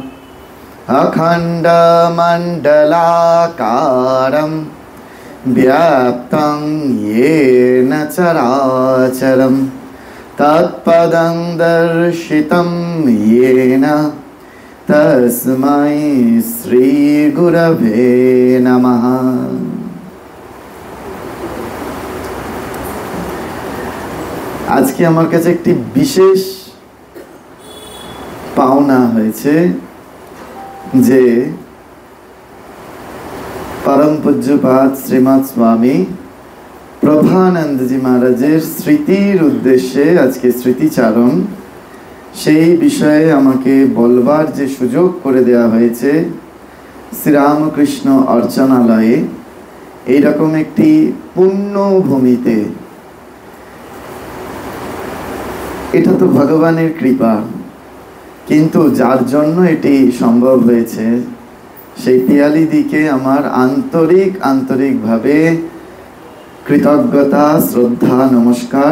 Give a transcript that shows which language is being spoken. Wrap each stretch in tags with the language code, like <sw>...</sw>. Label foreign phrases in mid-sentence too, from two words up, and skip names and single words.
<sa>अखण्डमण्डलाकारं व्याप्तं येन चराचरं तत्पदं दर्शितं येन तस्मै श्री गुरवे नमः।</sa> <bn>আজকে আমার কাছে একটি বিশেষ পাওনা হয়েছে যে পরম পূজ্যপাদ শ্রীমদ স্বামী প্রভানন্দ জী মহারাজের স্মৃতির উদ্দেশ্যে আজকে স্মৃতিচারণ সেই বিষয়ে আমাকে বলবার যে সুযোগ করে দেয়া হয়েছে শ্রীরামকৃষ্ণ অর্চনালয়ে এইরকম একটি পুণ্যভূমিতে। এটা তো ভগবানের কৃপা, কিন্তু যার জন্য এটি সম্ভব হয়েছে সেই পিয়ালিদিকে আমার আন্তরিকভাবে কৃতজ্ঞতা, শ্রদ্ধা, নমস্কার।</bn>